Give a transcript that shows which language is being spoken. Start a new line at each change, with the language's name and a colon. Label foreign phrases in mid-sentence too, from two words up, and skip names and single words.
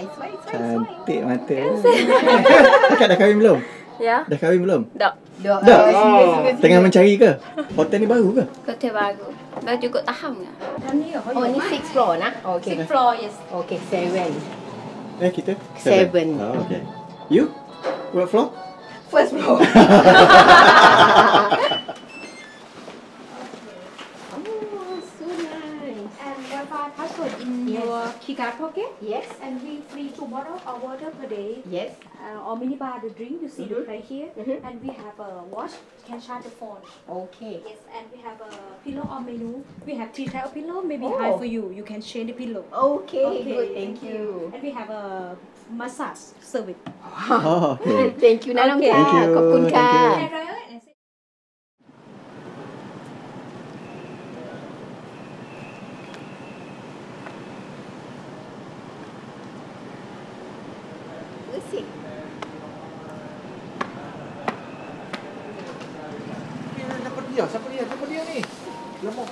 Malay: Cantik mata. Akak dah kahwin belum? Ya. Dah kahwin belum? Dah. Dah. Tengah mencari ke? Hotel ni baru ke? Hotel baru. Dah cukup tahap ke? Oh, ni 6 floor nah. Okay.
English: 6 floor, yes. Okay, 7.
Malay: Kita? 7.
English: Oh, okay. You? What floor? First floor. Password in your keycard pocket. Yes. And we free 2 bottles of water per day. Yes. Or minibar the drink. You see the right here. And we have a watch. You can charge the phone. Okay. Yes. And we have a pillow or menu. We have 3 types of pillow. Maybe high for you. You can change the pillow. Okay. Good. Thank you. And we have a massage service. Oh, okay. Thank you Nanong ka. Thank you.
Thai: ขอบคุณค่ะ Bersih.
Malay: Siapa dia ni? Lemok.